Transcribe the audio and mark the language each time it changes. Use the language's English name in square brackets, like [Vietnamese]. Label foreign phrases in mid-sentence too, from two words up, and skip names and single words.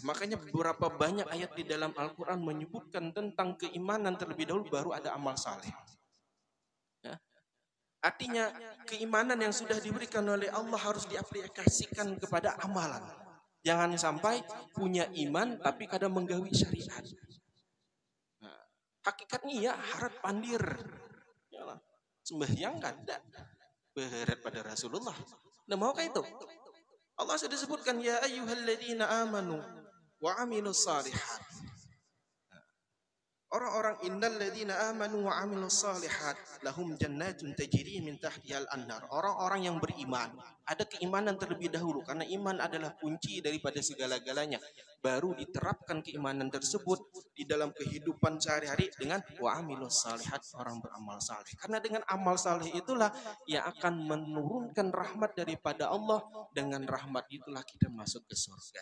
[Indonesian] Makanya beberapa banyak ayat di dalam Al-Quran menyebutkan tentang keimanan terlebih dahulu, baru ada amal saleh. Ya. Artinya keimanan yang sudah diberikan oleh Allah harus diaplikasikan kepada amalan. Jangan sampai punya iman tapi kadang menggawi syariat. Hakikatnya ya harap pandir. Yalah. Sembahyang kada. Berharap pada Rasulullah. Nah, maukah itu? Allah sudah sebutkan [Arabic] يا أيها الذين آمنوا وعملوا الصالحات. Orang-orang إن الذين آمنوا وعملوا الصالحات لهم جنات تجري من تحتها الأنهار. [Indonesian] Orang-orang yang beriman, ada keimanan terlebih dahulu karena iman adalah kunci daripada segala-galanya. Baru diterapkan keimanan tersebut di dalam kehidupan sehari-hari dengan [Arabic] وعملوا الصالحات, [Indonesian] orang beramal saleh. Karena dengan amal saleh itulah yang akan menurunkan rahmat daripada Allah, dengan rahmat itulah kita masuk ke surga.